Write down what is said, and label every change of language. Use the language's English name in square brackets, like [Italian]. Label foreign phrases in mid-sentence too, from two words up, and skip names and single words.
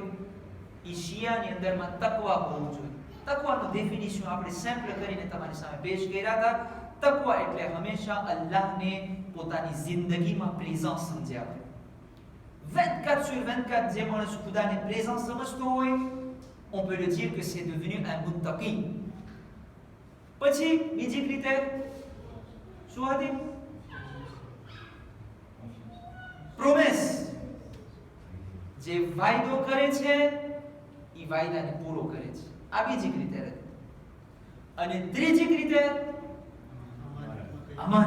[Gujarati] ઈ શિયાની અંદરમાં તકવા હોવું જોઈએ. તકવાનું ડેફિનિશન આપણે સેમ્પલ કરીને તમારી સામે પેશ કર્યા હતા. તકવા એટલે હંમેશા અલ્લાહને પોતાની જિંદગીમાં પ્રેઝન્સ સમજ્યા હોય. 24/24 જે માણસ ખુદાને પ્રેઝન્સ સમજતો હોય, [French] on peut le dire que c'est devenu un muttaqi. [Gujarati] પછી બીજી ક્રિટેર શું હતી? પ્રોમિસ. જે વાયદો કરે છે એ વાયદાને પૂરો કરે છે. આ બીજી ક્રિટેર હતી. અને ત્રીજી ક્રિટેર અમાનત.